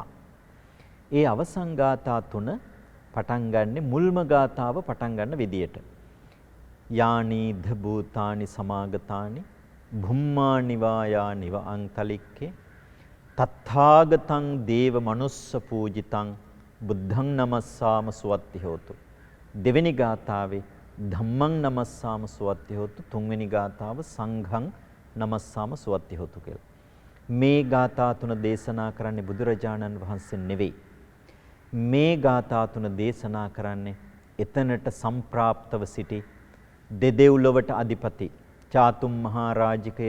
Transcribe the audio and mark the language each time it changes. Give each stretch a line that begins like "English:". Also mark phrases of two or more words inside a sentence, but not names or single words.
Sinhala: ඒ අවසන් ගාථා 3 පටන් ගන්නෙ මුල්ම ගාථාව පටන් ගන්න විදියට.
Pali: යානීධ භූතානි සමාගතානි භුම්මා නිවායා නිව අංතලික්කේ තත්ථාගතං දේව මනුස්ස පූජිතං බුද්ධං නමස්සාම සුවත්ති හෝතු.
Sinhala: දෙවෙනි ගාථාවේ
Pali: ධම්මං නමස්සාම සුවත්ති හෝතු.
Sinhala: තුන්වෙනි ගාථාව
Pali: සංඝං නමස්සාම සුවත්ති හෝතු කියලා.
Sinhala: මේ ගාථා 3 දේශනා කරන්නේ බුදුරජාණන් වහන්සේ නෙවෙයි. මේ ගාථා 3 දේශනා කරන්නේ එතනට සම්ප්‍රාප්තව සිටි දෙදෙව්ලොවට අධිපති චාතුම් මහරජකයේ